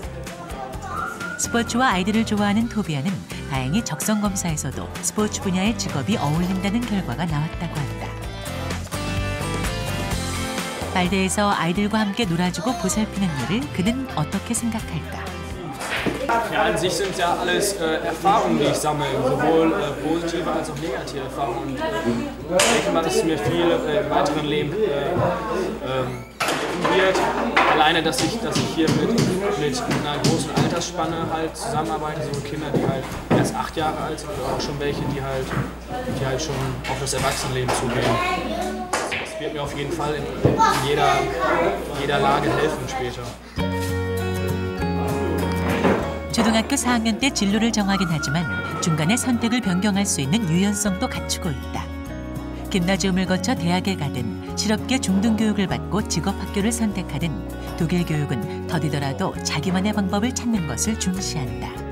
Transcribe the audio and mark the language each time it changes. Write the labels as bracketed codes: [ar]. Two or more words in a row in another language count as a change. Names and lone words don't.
[ko] 스포츠와 아이들을 좋아하는 토비안은 다행히 적성검사에서도 스포츠 분야의 직업이 어울린다는 결과가 나왔다고 한다. 발데에서 아이들과 함께 놀아주고 보살피는 일을 그는 어떻게 생각할까? [de] Ja, an sich sind ja alles Erfahrungen, die ich sammle, sowohl positive als auch negative Erfahrungen. Und ich denke mal, dass es mir viel im weiteren Leben wird. Alleine, dass ich hier mit einer großen Altersspanne halt zusammenarbeite, so Kinder, die halt erst 8 Jahre alt sind, oder auch schon welche, die halt schon auf das Erwachsenenleben zugehen. Das wird mir auf jeden Fall in jeder Lage helfen später. [ko] 초등학교 4학년 때 진로를 정하긴 하지만 중간에 선택을 변경할 수 있는 유연성도 갖추고 있다. 김나지움을 거쳐 대학에 가든 실업계 중등교육을 받고 직업학교를 선택하든 독일 교육은 더디더라도 자기만의 방법을 찾는 것을 중시한다.